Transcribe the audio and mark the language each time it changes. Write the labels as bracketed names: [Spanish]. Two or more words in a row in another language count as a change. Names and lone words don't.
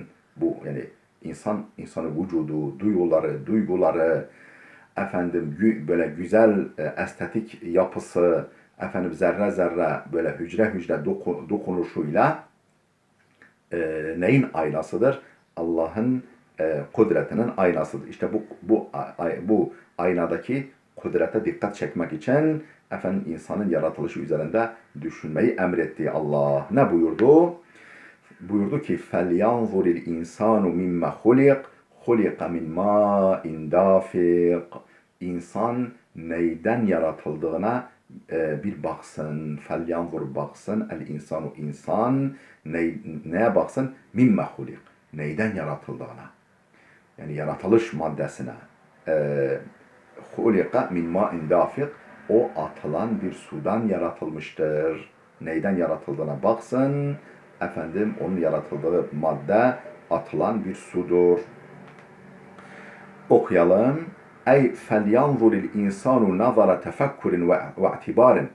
[Turkish] Bu yani insanın vücudu, duyguları, böyle güzel estetik yapısı, zerre zerre böyle hücre hücre dokunuşuyla neyin aynasıdır? Allah'ın kudretinin aynasıdır. İşte bu aynadaki kudrete dikkat çekmek için insanın yaratılışı üzerinde düşünmeyi emrettiği Allah ne buyurdu? Buyurdu ki [Arabic] فَلْيَنْظُرِ الْاِنْسَانُ مِمَّ خُلِقْ خُلِقَ مِنْ مَاءٍ دَافِقٍ. [Turkish] İnsan neyden yaratıldığına bir baksın. فَلْيَنْظُرْ baksın. El-insanu insan neye baksın? [Arabic] مِمَّ خُلِقْ. [Turkish] Neyden yaratıldığına. Yani yaratılış maddesine. [Arabic] خُلِقَ مِنْ مَاءٍ دَافِقٍ. [Turkish] O atılan bir sudan yaratılmıştır. Neyden yaratıldığına baksın. Onun yaratıldığı madde atılan bir sudur. Okuyalım. [Arabic] فلينظر الإنسان نظر تفكر واعتبار.